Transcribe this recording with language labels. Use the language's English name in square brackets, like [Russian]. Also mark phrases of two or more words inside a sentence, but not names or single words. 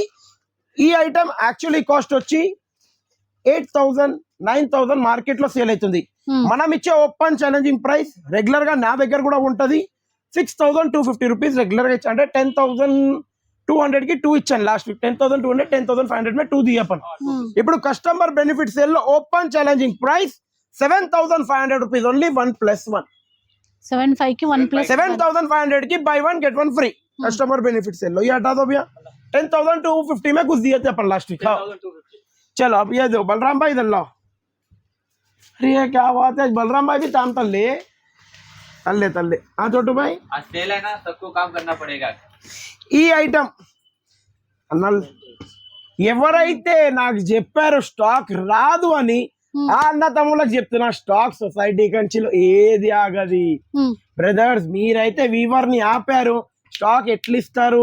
[Telugu] ఈ [English] item actually cost [Telugu] వచ్చి 8000 9000 మార్కెట్ లో సేల్ అవుతుంది. మనం ఇచ్చే [English] open challenging price regular [Telugu] గా నా దగ్గర కూడా ఉంటది 6250 [English] rupees regular [Telugu] గా ఇచ్చా. అంటే 10200 కి 2 ఇచ్చాను [English] last week. [Hindi] 10200 10500 में 2 दिया अपन. [Telugu] ఇప్పుడు [English] customer benefit sale [Telugu] లో [English] open challenging price [Telugu] 7500 [English] rupees only [Telugu] 1+1. [Hindi] 75 की 1+1 7500 की [English] buy 1 get 1 free customer benefit sale [Hindi] लो. ये हटा दो भैया. 10250 में कुछ दिए थे अपन [English] last week. [Hindi] चलो अब ये दो बलराम भाई इधर लाओ. अरे ये क्या बात है, बलराम भाई भी ताम तल्ले तल्ले. हाँ छोटू भाई आज सेल है ना, सबको काम करना पड़ेगा. [Telugu] ఈ ఐటమ్ అన్నల్ ఎవరైతే నాకు చెప్పారు స్టాక్ రాదు అని ఆ అన్న తమ్ముళ్ళకి చెప్తున్నా, [English] stock society [Telugu] కంచిలో ఏది ఆగది బ్రదర్స్. మీరైతే వీవర్ ని ఆపారు, స్టాక్ ఎట్లా ఇస్తారు?